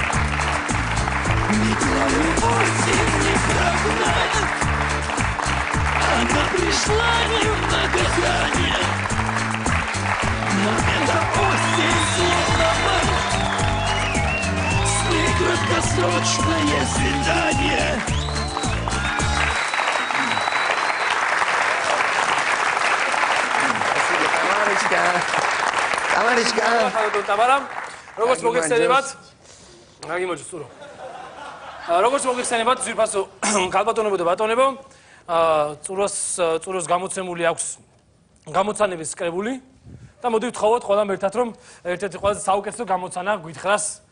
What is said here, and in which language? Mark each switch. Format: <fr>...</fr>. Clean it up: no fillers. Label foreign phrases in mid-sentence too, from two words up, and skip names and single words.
<ru>Метлою осень не прогнать. Она пришла не в наказание. Но эта осень словно мать. С ней краткосрочное свидание.</ru> <ka>როგორც მოგეხსენებათ, გაგიმოჩი სურო. როგორც მოგეხსენებათ, ძირფასო ქალბატონებო და ბატონებო, წუროს გამოცემული აქვს გამოცანების კრებული და მოდი ვთხოვოთ ყველამ ერთად რომ ერთ-ერთი ყველაზე საუკეთესო გამოცანა გვითხრას.</ka>